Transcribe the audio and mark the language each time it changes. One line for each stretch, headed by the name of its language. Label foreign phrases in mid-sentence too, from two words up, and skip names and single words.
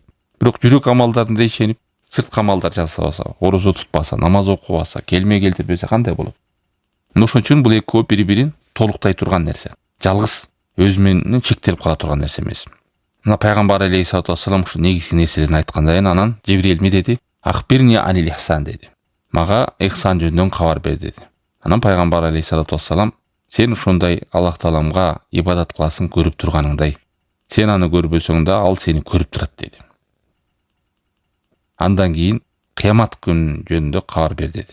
Kyrgyz: Бирок жүрөк амалдарына ишенип, сырткы амалдар жасабаса, орозо тутпаса, намаз окубаса, келме келтирбесе кандай болот? Ошон үчүн бул экөө бири-бирин толуктай турган нерсе. Жалгыз өзү менен чектелип кала турган нерсе эмес. Мына пайгамбар
Arabic: عليه الصلاة والسلام
Kyrgyz: ушу негизги нерселерин айткандан кийин анан Жибрил эмне деди?
Arabic: أخبرني عن الإحسان деди.
Kyrgyz: Мага ихсан жөнүндөн кабар бер деди. Анан пайгамбар
Arabic: عليه الصلاة والسلام
Kyrgyz: сен ушундай Аллах Тааламга ибадат кыласың көрүп турганыңдай. Сен аны көрбөсөң да ал сени көрүп турат деди. Андан кийин кыямат күнү жөнүндө кабар бер деди.